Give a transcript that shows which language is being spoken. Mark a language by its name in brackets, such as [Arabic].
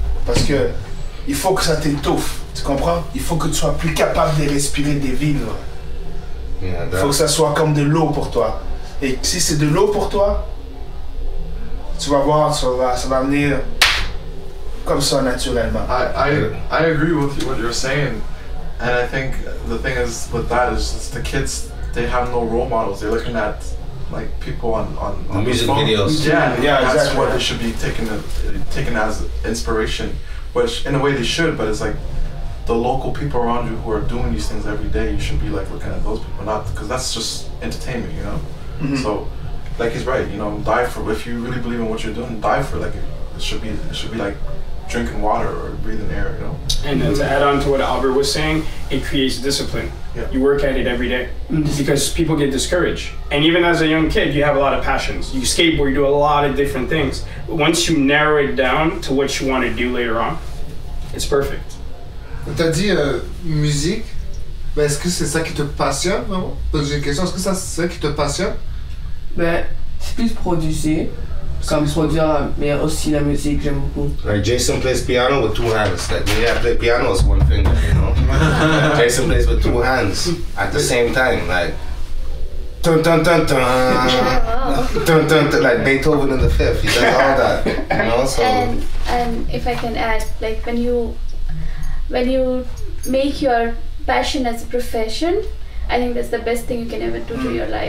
[French] Parce que il faut que ça t'étouffe, tu comprends? Il faut que tu sois plus capable de respirer, de vivre. Il faut que ça soit comme de l'eau pour toi. Et si c'est de l'eau pour toi, tu vas voir, ça va venir comme ça naturellement. [English] I agree with what you're saying, and I think the thing is with that is just the kids, they have no role models. They're looking at like people on music phone. videos. Yeah, that's exactly. what they should be taken as inspiration, which in a way they should, but it's like the local people around you who are doing these things every day, you should be like looking at those people, not because that's just entertainment, So like he's right, die for, if you really believe in what you're doing, die for, like it should be like drinking water or breathing air, And then to add on to what Albert was saying, it creates discipline. Yeah. You work at it every day because people get discouraged. And even as a young kid, you have a lot of passions. You skateboard, you do a lot of different things. But once you narrow it down to what you want to do later on, it's perfect. [French] T'as dit musique, Mais est-ce que c'est ça qui te passionne vraiment? Parce que j'ai une question, est-ce que c'est ça qui te passionne? Ben, c'est plus produire, comme produire, mais aussi la musique, j'aime beaucoup. [English] Like Jason plays piano with two hands. Like when you play piano, it's one finger, you know? Jason plays with two hands at the same time, like dun dun dun dun, dun dun dun, like Beethoven in the Fifth. He does all that, you know. So and if I can add, like when you make your passion as a profession, I think that's the best thing you can ever do to your life.